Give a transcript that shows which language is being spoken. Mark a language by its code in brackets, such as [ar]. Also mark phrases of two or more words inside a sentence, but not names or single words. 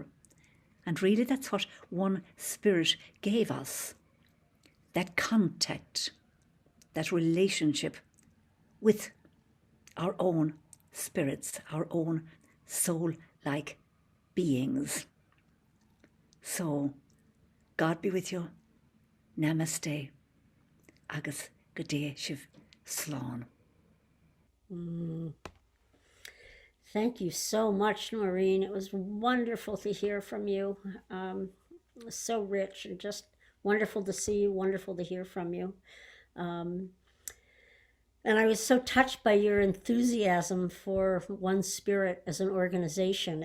[en] And really that's what One Spirit gave us, that contact, that relationship with our own spirits, our own soul-like beings. So, God be with you. Namaste. [ga] Agus go dté sibh slán. [en] Thank you so much, Nóirín. It was wonderful to hear from you. It was so rich and just wonderful to see you, wonderful to hear from you. And I was so touched by your enthusiasm for One Spirit as an organization.